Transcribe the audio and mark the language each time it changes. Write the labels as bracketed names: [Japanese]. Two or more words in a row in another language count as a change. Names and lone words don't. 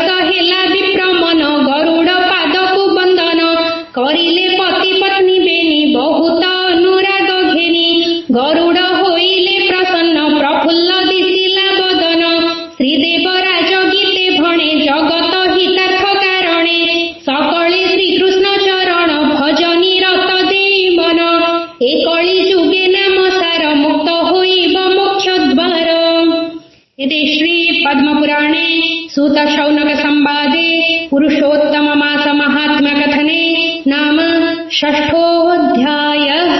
[Odia] ହେଲା ବିପ୍ର ମନ ଗରୁଡ଼ ପାଦକୁ ବନ୍ଦନ କରିଲେ ପତି ପତ୍ନୀ ବେନି ବହୁତ ଅନୁରାଗ ଘେନି ଗରୁଡ଼ ହୋଇଲେ ପ୍ରସନ୍ନ ପ୍ରଫୁଲ୍ଲ ଦିଶିଲା ବଦନ ଶ୍ରୀଦେବ ରାଜ ଗୀତେ ଭଣେ ଜଗତ ହିତାର୍ଥ କାରଣେ ସକଳେ ଶ୍ରୀକୃଷ୍ଣ ଚରଣ ଭଜ ନିରତ ଦେଇ ମନ ଏ କଳି ଯୁଗେ ନାମ ସାର ମୁକ୍ତ ହୋଇବ ମୋକ୍ଷ ଦ୍ୱାର। [Sanskrit] इति श्री पद्मपुराणे सूत शौनक संवादे पुरुषोत्तम मास महात्म्य कथने नाम षष्ठोऽध्यायः।